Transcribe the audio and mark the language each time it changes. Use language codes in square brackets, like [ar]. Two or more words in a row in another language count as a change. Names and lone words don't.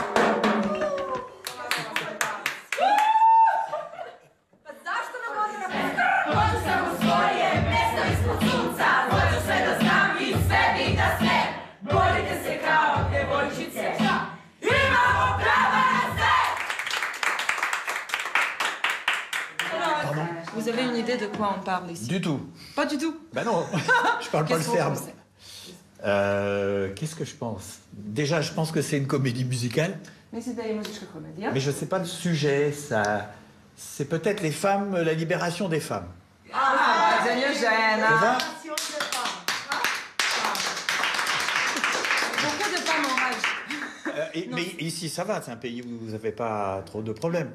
[sr] Pa zašto nam ovdje napisati? Hoću samo svoje, mjesto ispod sunca, hoću sve da znam i sebi da sve. Borite se kao devojčice, imamo prava na sve! [fr] Vous avez une idée de quoi on parle ici? Du tout. Pas du tout. Ben non, je parle pas le Qu'est-ce que vous serbe. pensez? Qu'est-ce que je pense? Déjà, je pense que c'est une comédie musicale, [sr] Mislim da je muzička komedija. [fr] mais je sais pas le sujet. Ça, c'est peut-être les femmes, la libération des femmes. [sr] Zemlja [fr] C'est [sr] žena. [fr] ça? Beaucoup de femmes en rage. Mais ici, ça va. C'est un pays où vous n'avez pas trop de problèmes.